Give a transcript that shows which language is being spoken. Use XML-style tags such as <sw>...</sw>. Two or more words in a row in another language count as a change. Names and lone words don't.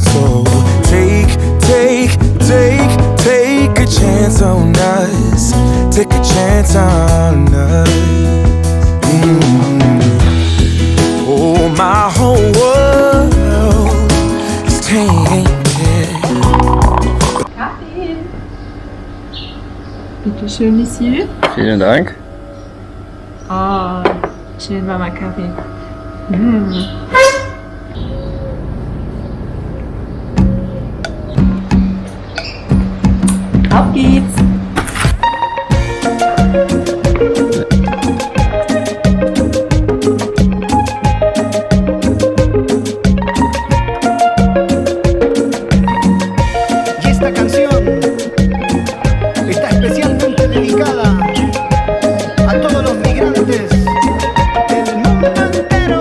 <en>So take a chance on us. Take a chance on us. Oh, my whole world is tainted.</en> <de>Bitte schön, Monsieur. Vielen Dank. Oh, schön warmer Kaffee. Auf geht's!</de> <es>Y esta canción está especialmente dedicada a todos los migrantes del mundo entero.</es>